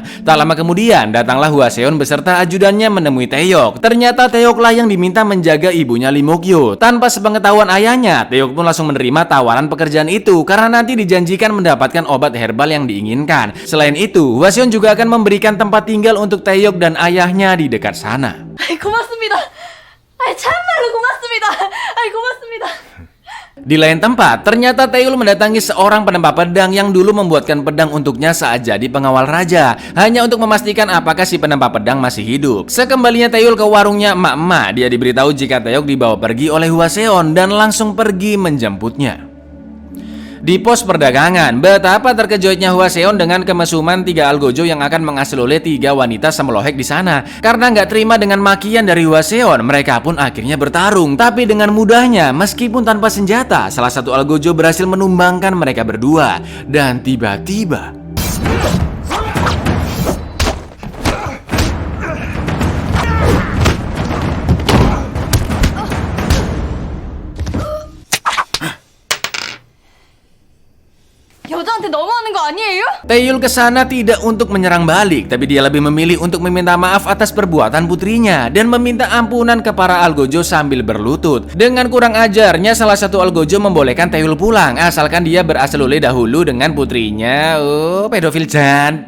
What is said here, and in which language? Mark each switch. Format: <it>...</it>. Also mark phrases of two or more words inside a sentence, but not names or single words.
<id>Tak lama kemudian, datanglah Hwaseon beserta ajudannya menemui Taeyok. Ternyata Taeyoklah yang diminta menjaga ibunya Lee Muk-yo. Tanpa sepengetahuan ayahnya, Taeyok pun langsung menerima tawaran pekerjaan itu karena nanti dijanjikan mendapatkan obat herbal yang diinginkan. Selain itu, Hwaseon juga akan memberikan tempat tinggal untuk Taeyok dan ayahnya di dekat sana.</id> <ko>고맙습니다. 참말로 고맙습니다. 고맙습니다.</ko> <id>Di lain tempat, ternyata Taeyul mendatangi seorang penempa pedang yang dulu membuatkan pedang untuknya saat jadi pengawal raja, hanya untuk memastikan apakah si penempa pedang masih hidup. Sekembalinya Taeyul ke warungnya emak-emak, dia diberitahu jika Taeyok dibawa pergi oleh Hwaseon dan langsung pergi menjemputnya. Di pos perdagangan, betapa terkejutnya Hwaseon dengan kemesuman 3 algojo yang akan mengasuh oleh 3 wanita semelohek di sana. Karena nggak terima dengan makian dari Hwaseon, mereka pun akhirnya bertarung. Tapi dengan mudahnya, meskipun tanpa senjata, salah satu algojo berhasil menumbangkan mereka berdua. Dan tiba-tiba</id> <ko>여자한테 너무하는 거 아니에요?</ko> <id>Taeyul kesana tidak untuk menyerang balik, tapi dia lebih memilih untuk meminta maaf atas perbuatan putrinya dan meminta ampunan ke para algojo sambil berlutut. Dengan kurang ajarnya, salah satu algojo membolehkan Taeyul pulang asalkan dia berasal dahulu dengan putrinya. Oh, pedofil jan.</id>